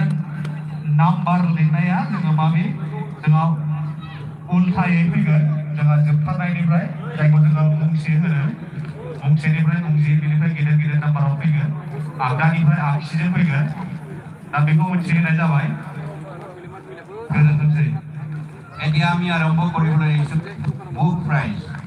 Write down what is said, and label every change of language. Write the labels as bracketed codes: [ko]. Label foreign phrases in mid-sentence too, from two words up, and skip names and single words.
[brx] नाम्बार लिरनाया जोङो माबे जोंहा उल्थायै फैगोन जोंहा जोबथारनायनिफ्राय जायखौ जोङो मुंसे होनो मुंसेनिफ्राय मुंसे बेनिफ्राय गेदेर गेदेर नाम्बाराव फैगोन आगदानिफ्राय आगसिजों फैगोन दा बेखौ मिथिहोनाय जाबाय गोजोनथोंसै [as] এতিয়া আমি আৰম্ভ কৰিবলৈ আহিছোঁ [en] book prize